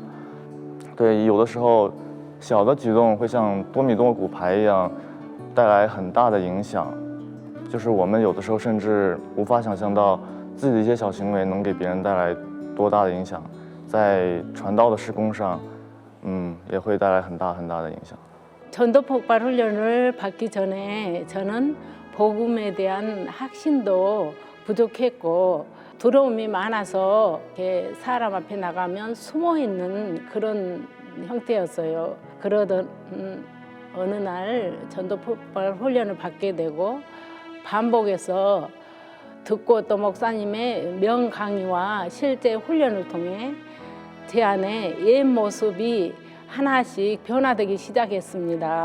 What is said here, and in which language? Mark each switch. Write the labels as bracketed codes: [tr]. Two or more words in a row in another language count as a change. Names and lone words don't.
[zh] 对，有的时候小的举动会像多米诺骨牌一样带来很大的影响，就是我们有的时候甚至无法想象到自己的一些小行为能给别人带来多大的影响，在传道的事工上，也会带来很大的影响。 [ko] 전도폭발 훈련을 받기 전에 저는 복음에 대한 확신도 부족했고 두려움이 많아서 이렇게 사람 앞에 나가면 숨어 있는 그런 형태였어요. 그러던 어느 날 전도폭발 훈련을 받게 되고 반복해서 듣고 또 목사님의 명강의와 실제 훈련을 통해 제 안에 옛 모습이 하나씩 변화되기 시작했습니다.